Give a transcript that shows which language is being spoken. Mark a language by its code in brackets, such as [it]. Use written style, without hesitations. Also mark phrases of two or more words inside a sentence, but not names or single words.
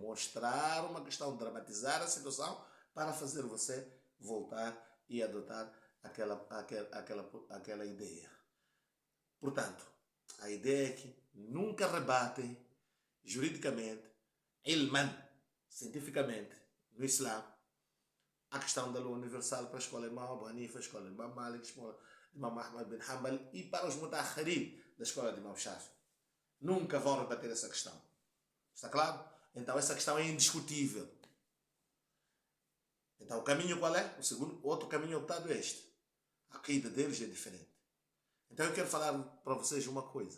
[pt] Mostrar uma questão, dramatizar a situação para fazer você voltar e adotar aquela ideia. Portanto, a ideia é que nunca rebatem juridicamente, ilman, cientificamente, no Islã, a questão da lua universal para a escola Imam Abu Hanifa, a escola Imam Malik, a escola Imam Ahmad bin Hanbal e para os mutakhirin da escola de Imam Shafi. Nunca vão rebater essa questão. Está claro? Então essa questão é indiscutível. Então o caminho qual é? Outro caminho optado é este. A aqida deles é diferente. Então eu quero falar para vocês uma coisa.